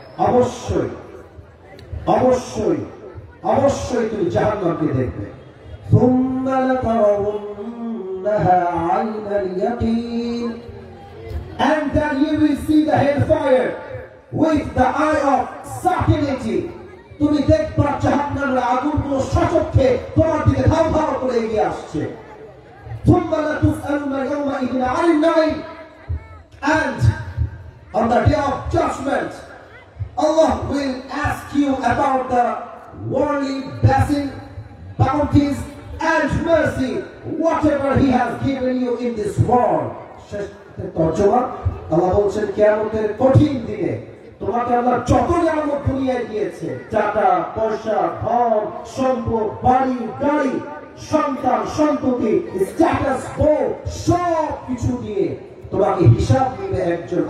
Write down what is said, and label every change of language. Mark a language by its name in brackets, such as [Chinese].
[Bangla] অবশ্যই অবশ্যই অবশ্যই তুমি জাহান্নামকে দেখবে। [Arabic] থুম্মা লাতারাউন্নাহা আইনাল ইয়াকিন, [English] and then you will see the hellfire with the eye of certainty. [Bangla] তুমি দেখবা জাহান্নামের আগুনগুলো সচক্ষে তোমার দিকে ধাও ধাও করে এগিয়ে আসছে। [Arabic] থুম্মা লাতুসআলুনা ইয়াওমাইযিন আনিন নাঈম, [English] and on the day of judgment Allah will ask you about the worldly blessing, bounties and mercy, whatever He has given you in this world. [Bangla] তরজমা আল্লাহ বলছেন কিয়ামতের কঠিন দিনে তোমাকে আল্লাহ যত নিয়ামত দুনিয়ায় দিয়েছে, টাকা পয়সা, ধন সম্পদ, বাড়ি গাড়ি, সন্তান সন্ততি, স্ট্যাটাস, বউ, সব কিছু দিয়ে তোমাকে হিসাব দিবে একজন।